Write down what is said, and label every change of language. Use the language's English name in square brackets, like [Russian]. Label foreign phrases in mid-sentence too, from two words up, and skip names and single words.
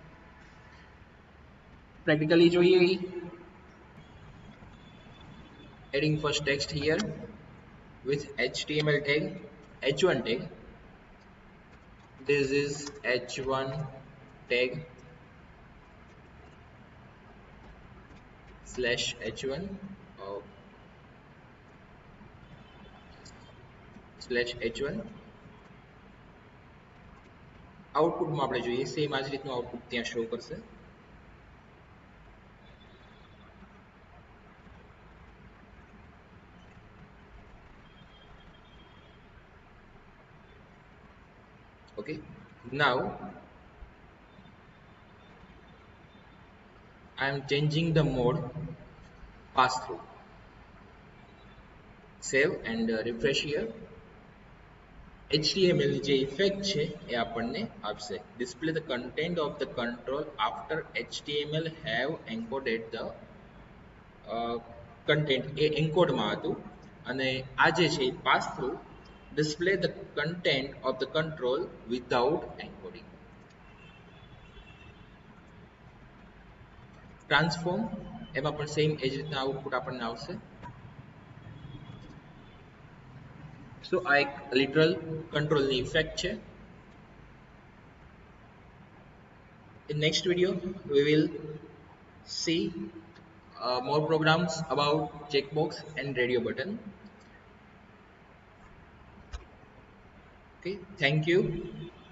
[English] Practically જોઈએ adding first text here with HTML tag, h1 tag. This is h1 tag slash h1 slash h1. [Gujarati] આઉટપુટમાં આપણે જોઈએ સેમ આ જ રીતનું આઉટપુટ ત્યાં શો કરશે. [English] Okay, now I am changing the mode pass through. Save and refresh here. [Gujarati] HTML જે ઇફેક્ટ છે એ આપણને આપશે [English] display the content of the control after HTML have encoded the content [Gujarati] એ એન્કોડમાં હતું અને આ જે છે [English] pass through display the content of the control without encoding. [Gujarati] ટ્રાન્સફોર્મ એમાં પણ સેમ એ જ રીતના આઉટપુટ આપણને આવશે. સો આ એક લિટરલ કંટ્રોલની ઇફેક્ટ છે. [English] In next video we will see more programs about checkbox and radio button. Okay, thank you.